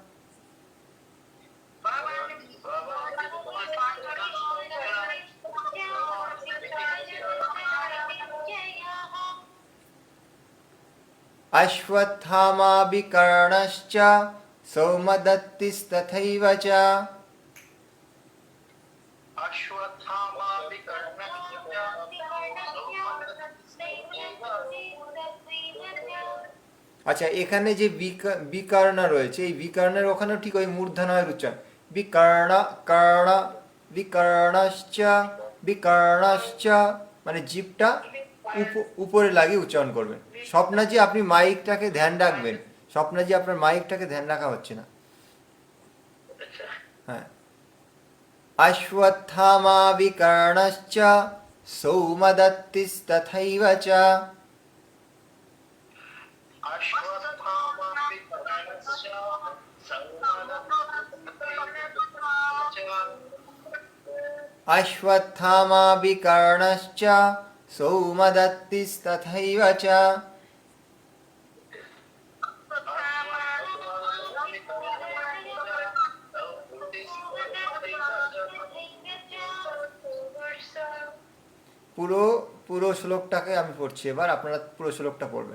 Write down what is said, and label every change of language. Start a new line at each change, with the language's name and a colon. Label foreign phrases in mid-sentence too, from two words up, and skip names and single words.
Sanskrit: অশ্বত্থামা বিকর্ণশ্চ সৌমদত্তিস্তথৈব চ।
Bangla: আচ্ছা, এখানে যে বিকর্ণ রয়েছে, এই বিকর্ণের ওখানেও ঠিক ওই মূর্ধন্যয়ের উচ্চারণ, বিকর্ণ কর্ণ
Sanskrit: বিকর্ণশ্চ বিকর্ণশ্চ,
Bangla: মানে জিভটা উপরে লাগিয়ে উচ্চারণ করবেন। স্বপ্নাজি আপনি মাইকটাকে ধ্যান রাখবেন, স্বপ্নাজি আপনার মাইকটাকে ধ্যান রাখা হচ্ছে না।
Sanskrit: হ্যাঁ, অশ্বত্থামা বিকর্ণশ্চ সৌমদত্তিস্তথৈব চ। অশ্বত্থামা বিকর্ণশ্চ সৌমদত্তিস্তথৈব চ।
Bangla: পুরো পুরো শ্লোকটাকে আমি পড়ছি এবার, আপনারা পুরো শ্লোকটা পড়বেন।